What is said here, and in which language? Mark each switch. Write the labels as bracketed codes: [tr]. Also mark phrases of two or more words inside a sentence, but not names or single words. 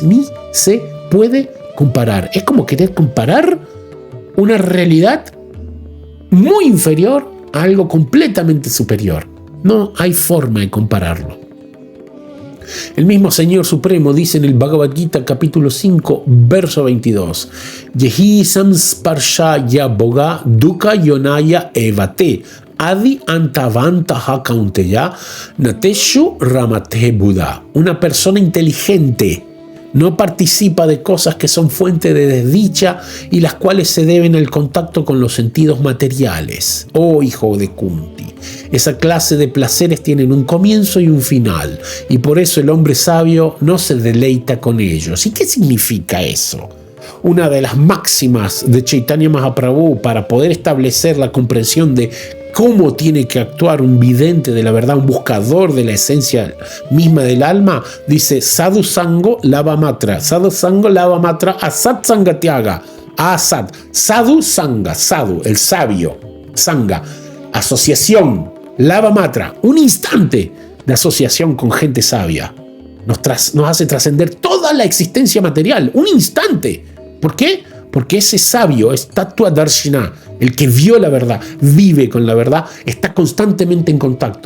[es] Ni se puede comparar. Es como querer comparar una realidad muy inferior a algo completamente superior. No hay forma de compararlo. El mismo Señor Supremo dice en el Bhagavad Gita capítulo 5, verso 22: [sa] ये हि संस्पर्शजा भोगा दुःखयोनय एव ते आद्यन्तवन्तः कौन्तेय न तेषु रमते बुधः. [es] Una persona inteligente no participa de cosas que son fuente de desdicha y las cuales se deben al contacto con los sentidos materiales. Oh hijo de Kunti, esa clase de placeres tienen un comienzo y un final, y por eso el hombre sabio no se deleita con ellos. ¿Y qué significa eso? Una de las máximas de Chaitanya Mahaprabhu para poder establecer la comprensión de cómo tiene que actuar un vidente de la verdad, un buscador de la esencia misma del alma, dice: [sa] साधु सङ्गो लव मात्र साधु सङ्गो लव मात्र असत् सङ्ग त्याग असत् साधु सङ्ग साधु, [es] el sabio, Sanga, asociación, [sa] लव मात्र, [es] un instante de asociación con gente sabia, nos hace trascender toda la existencia material, un instante. ¿Por qué? Porque ese sabio es [sa] तत्त्व दर्शिन, [es] el que vio la verdad, vive con la verdad, está constantemente en contacto.